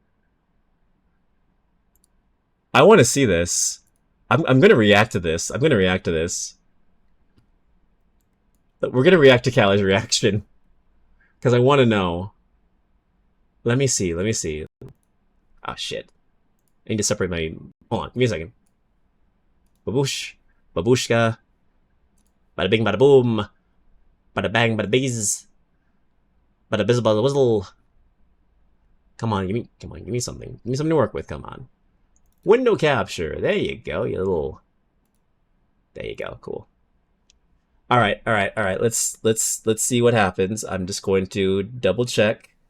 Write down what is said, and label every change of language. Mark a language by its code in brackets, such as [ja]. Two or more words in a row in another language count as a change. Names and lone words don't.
[en] I want to see this. I'm gonna react to this. I'm gonna react to this. We're gonna react to Callie's reaction because I want to know. Let me see. Let me see. Ah, shit. I need to separate my... Hold on. Give me a second. Baboosh. Babushka. Bada bing, bada boom. Bada bang, bada bees. Bada bizzle, bada whizzle. Come on, give me something. Give me something to work with, come on. Window capture. There you go, you little... There you go, cool. Alright. Let's see what happens. I'm just going to double check.